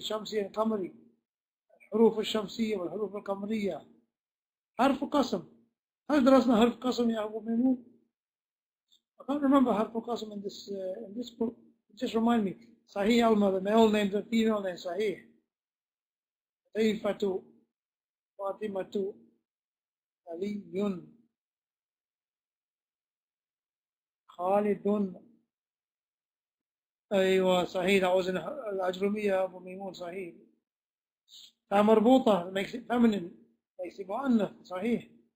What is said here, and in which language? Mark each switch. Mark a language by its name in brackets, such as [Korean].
[Arabic] شمسي القمري, الحروف الشمسية والحروف القمرية. حرف قسم. هل درسنا حرف قسم يا أبو ميمون? [English] I can't remember حرف قسم in this book. Just remind me. [Arabic] صحيح [English] Alma, the male name, the female name, صحيح. [Arabic] طيفة, فاطمة, علي, خالد. أيوة صحيح, [English] that was in [Arabic] الأجرمية يا أبو ميمون, صحيح. [English] مربوطة makes it feminine, makes it مؤنث, [Arabic] صحيح.